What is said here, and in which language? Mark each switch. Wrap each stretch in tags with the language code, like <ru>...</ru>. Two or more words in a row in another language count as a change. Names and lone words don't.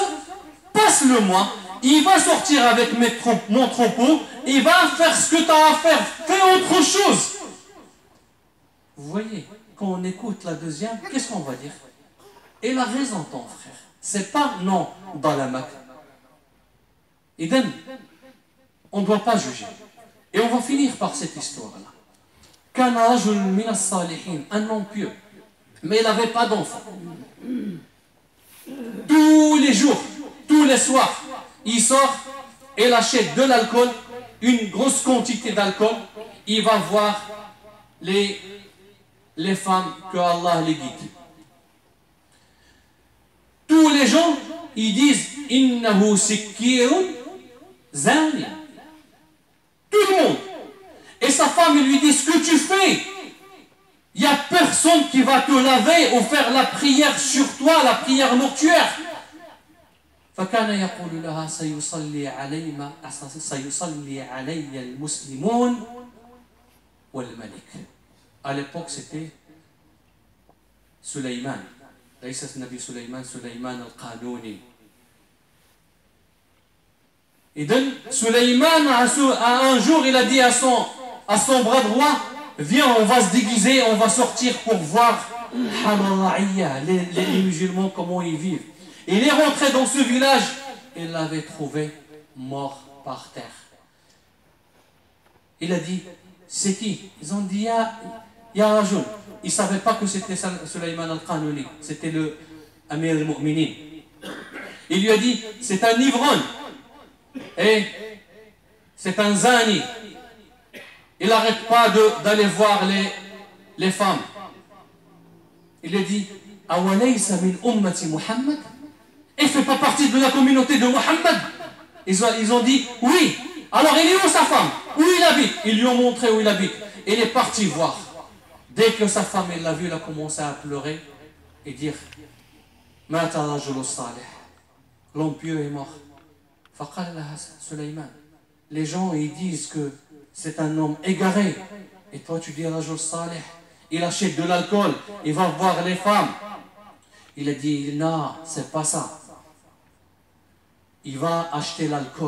<fr>Passe-le-moi, il va sortir avec mon troupeau, il va faire ce que tu as à faire, fais autre chose. Vous voyez, quand on écoute la deuxième, qu'est-ce qu'on va dire? Il a raison ton frère. C'est pas non dans la Mac. Eden, on ne doit pas juger. Et on va finir par cette histoire-là.</fr> <ar>كان رجل من الصالحين,</ar> <fr>un homme pieux, mais il n'avait pas d'enfant. Tous les jours, tous les soirs, il sort et il achète de l'alcool, une grosse quantité d'alcool. Il va voir les femmes que Allah les guide. Tous les gens, ils disent</fr> <ar>إنه سكير زاني.</ar> <fr>Tout le monde. Et sa femme, il lui dit, ce que tu fais, il n'y a personne qui va te laver ou faire la prière sur toi, la prière mortuaire.</fr> <ar>فكان يقول لها سيصلي علي المسلمون والملك.</ar> <fr>À l'époque, c'était Sulayman.</fr> <ar>ليس النبي سليمان al-Qanouni.</ar> <fr>Et donc, Sulayman, un jour, il a dit à son bras droit, viens, on va se déguiser, on va sortir pour voir les musulmans, comment ils vivent. Et il est rentré dans ce village, et il l'avait trouvé mort par terre. Il a dit, c'est qui? Ils ont dit,</fr> <ar>يا رجل.</ar> <fr>Ils ne savaient pas que c'était Sulayman al-Qanouni, c'était le</fr> <ar>أمير المؤمنين.</ar> <fr>Il lui a dit, c'est un ivrogne, et c'est un zani. Il n'arrête pas d'aller voir les femmes. Il lui a dit,</fr> <ar>أوليس من أمة محمد?</ar> <fr>Il ne fait pas partie de la communauté de Muhammad. Ils ont dit, oui. Alors il est où sa femme? Où il habite? Ils lui ont montré où il habite. Il est parti voir. Dès que sa femme l'a vu, elle a commencé à pleurer et dire,</fr> <ar>مات رجل صالح.</ar> <fr>L'homme pieux est mort.</fr> <ar>فقال لها سليمان.</ar> <fr>Les gens ils disent que c'est un homme égaré. Et toi tu dis</fr> <ar>رجل صالح.</ar> <fr>Il achète de l'alcool, il va voir les femmes. Il a dit, non, c'est pas ça. Il va acheter l'alcool.</fr>